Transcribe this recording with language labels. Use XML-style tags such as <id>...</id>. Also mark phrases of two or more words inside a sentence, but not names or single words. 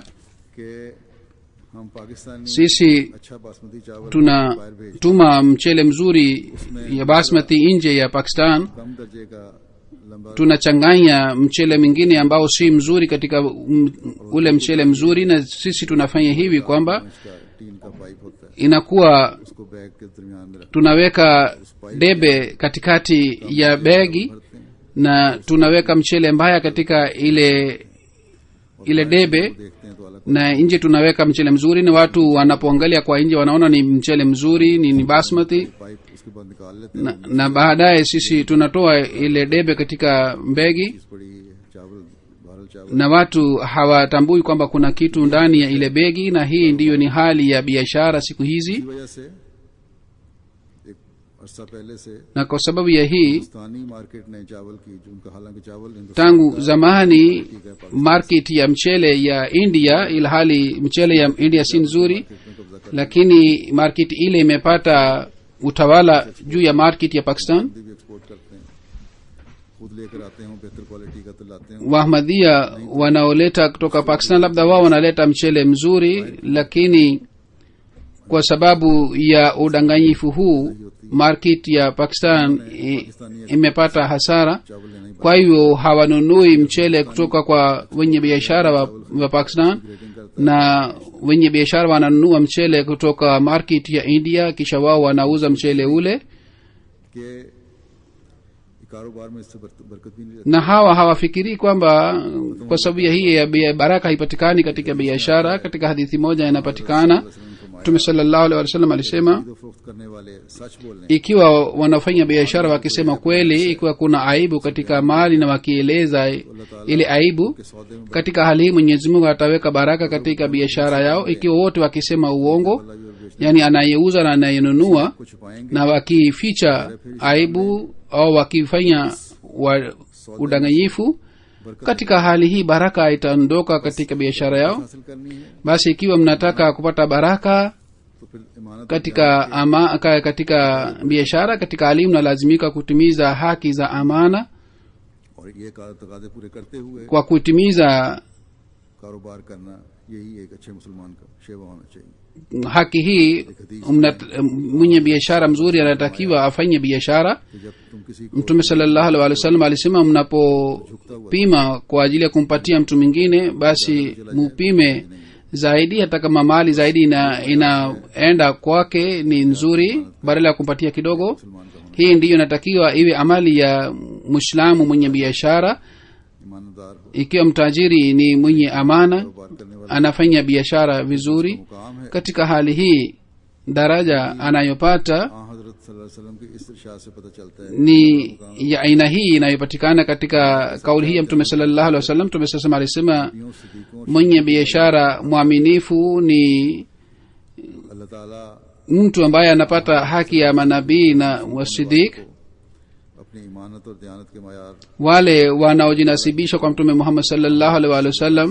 <ur>کہ ہم پاکستانی</ur> <sw>sisi</sw> <ur>اچھا باسمتی چاول باہر بھیج</ur> <sw>tunatuma mchele mzuri ya basmati nje ya Pakistan,</sw> <ur>کم درجے کا لمبا</ur> <sw>tunachanganya mchele mwingine ambao si mzuri katika ule mchele mzuri, na sisi tunafanya hivi kwamba</sw> <ur>کا ٹین کا پائپ ہوتا ہے</ur> <sw>inakuwa</sw> <ur>اس کو بیگ کے درمیان میں رکھ</ur> <sw>tunaweka debe katikati ya begi</sw> <ur>بھرتے ہیں</ur> <sw>na tunaweka mchele mbaya katika ile debe,</sw> <ur>دیکھتے ہیں تو الگ</ur> <sw>na nje tunaweka mchele mzuri, na watu wanapoangalia kwa nje wanaona ni mchele mzuri, ni basmati,</sw> <ur>پائپ اس کے بعد نکال لیتے ہیں</ur> <sw>na baadaye sisi tunatoa ile debe katika mbegi,</sw> <ur>اس بڑی چاول بھارل چاول</ur> <sw>na watu hawatambui kwamba kuna kitu ndani ya ile begi. Na hii ndiyo ni hali ya biashara siku hizi,</sw> <ur>کی وجہ سے ایک عرصہ پہلے سے</ur> <sw>na kwa sababu ya hii</sw> <ur>ہندوستانی مارکیٹ نے چاول کی جو ان کا حالانکہ چاول ہندوستان</ur> <sw>tangu zamani market ya mchele ya India, ilhali mchele ya India si nzuri,</sw> <ur>میں قبضہ کر</ur> <sw>lakini market ile imepata utawala juu ya market ya Pakistan.</sw> <ur>بھی ایکسپورٹ کرتے ہیں خود لے کر آتے ہیں بہتر کوالٹی کا تو لاتے ہیں</ur> <sw>Wahmadhia wanaoleta kutoka Pakistan labda wao wanaleta mchele mzuri, lakini kwa sababu ya udanganyifu huu market ya Pakistan imepata hasara.</sw> <ur>چاول لینا ہی</ur> <sw>Kwa hivyo hawanunui mchele kutoka kwa wenye biashara wa Pakistan, na wenye biashara wananunua mchele kutoka market ya India, kisha wao wanauza mchele ule.</sw> <ur>کہ کاروبار میں اس سے برکت بھی نہیں رہتی.</ur> <sw>na hawa hawafikirii kwamba kwa sababu ya hii ya baraka haipatikani katika biashara. Katika hadithi moja inapatikana Mtume</sw> <ar>صلى الله عليه وسلم</ar> <sw>alisema,</sw> <ur>تو فروخت کرنے والے سچ بولنے</ur> <sw>ikiwa wanafanya biashara wakisema kweli, ikiwa kuna aibu katika mali na wakieleza ile aibu,</sw> <ur>کے سودے میں</ur> <sw>katika hali hii Mwenyezi Mungu ataweka baraka katika biashara yao. Ikiwa wote wakisema uongo, yani anayeuza na anayenunua,</sw> <ur>کچھ چھپائیں گے</ur> <sw>na wakificha aibu au wakifanya udanganyifu, katika hali hii baraka itaondoka katika biashara yao.</sw> <ur>حاصل کرنی ہے</ur> <sw>Basi ikiwa mnataka kupata baraka</sw> <ur>تو پھر امانت</ur> <sw>katika biashara, katika hali mnalazimika kutimiza haki za amana.</sw> <ur>اور یہ تقاضے پورے کرتے ہوئے</ur> <sw>Kwa kutimiza</sw> <ur>کاروبار کرنا، یہی ایک اچھے مسلمان کا شیوہ ہونا چاہیے.</ur> <sw>haki hii, mwenye biashara mzuri anatakiwa afanye biashara.</sw> <ur>کہ جب تم کسی کو</ur> <sw>Mtume</sw> <ar>صلى الله عليه وسلم</ar> <sw>alisema, mnapopima kwa ajili ya kumpatia mtu mwingine, basi mupime zaidi, hata kama mali zaidi inaenda kwake ni nzuri, badala ya kumpatia kidogo.</sw> <ur>مسلمان کا ہونا,</ur> <sw>Hii ndiyo inatakiwa iwe amali ya Muislamu mwenye biashara.</sw> <ur>ایماندار ہو,</ur> <sw>Ikiwa mtajiri ni mwenye amana,</sw> <ur>کاروبار کرنے والا</ur> <sw>anafanya biashara vizuri,</sw> <ur>مقام ہے.</ur> <sw>katika hali hii daraja anayopata</sw> <ur>حضرت</ur> <ar>صلى الله عليه وسلم</ar> <ur>کی اس ارشاد سے پتا چلتا ہے</ur> <sw>ni ya aina hii inayopatikana katika kauli hii ya Mtume</sw> <ar>صلى الله عليه وسلم.</ar> <sw>Mtume sasa alisema,</sw> <ur>یوں صدیقوں اور</ur> <sw>mwenye biashara mwaminifu ni</sw> <ur>اللہ تعالیٰ</ur> <sw>mtu ambaye anapata haki ya manabii na wasidik.</sw> <ur>اپنی امانت اور دیانت کے معیار</ur> <sw>Wale wanaojinasibisha kwa Mtume Muhammad</sw> <ar>صلى الله عليه وسلم,</ar>